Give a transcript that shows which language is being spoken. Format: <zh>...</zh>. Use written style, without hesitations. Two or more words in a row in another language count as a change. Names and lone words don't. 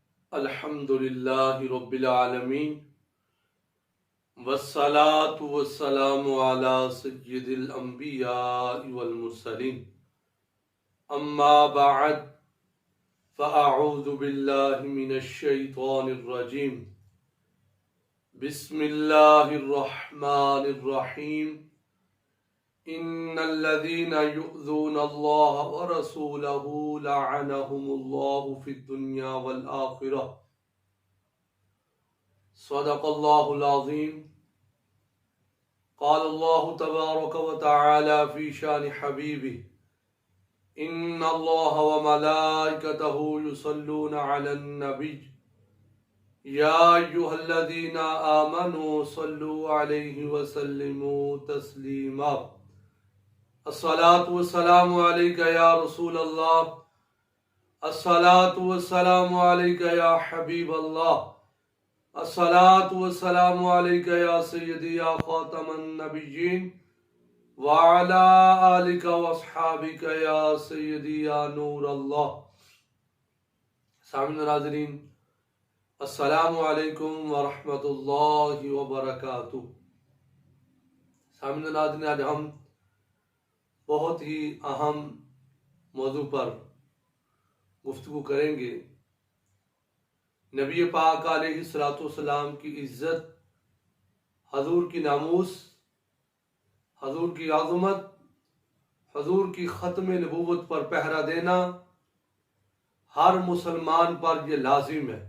<ar>الحمد لله رب العالمين والصلاة والسلام على سيد الأنبياء والمرسلين أما بعد فأعوذ بالله من الشيطان الرجيم بسم الله الرحمن الرحيم إن الذين يؤذون الله ورسوله لعنهم الله في الدنيا والآخرة صدق الله العظيم. قال الله تبارك وتعالى في شأن حبيبه إن الله وملائكته يصلون على النبي يا أيها الذين آمنوا صلوا عليه وسلموا تسليما. الصلاة والسلام عليك يا رسول الله، الصلاة والسلام عليك يا حبيب الله، الصلاة والسلام عليك يا سيدي يا خاتم النبيين وعلى آلك وأصحابك يا سيدي يا نور الله.</ar> <ur>سامعین ناظرین,</ur> <ar>السلام عليكم ورحمة الله وبركاته.</ar> <ur>سامعین ناظرین، آج ہم بہت ہی اہم موضوع پر گفتگو کریں گے. نبی پاک</ur> <ar>عليه الصلاة والسلام</ar> <ur>کی عزت، حضور کی ناموس، حضور کی عظمت، حضور کی ختم نبوت پر پہرا دینا ہر مسلمان پر یہ لازم ہے.</ur>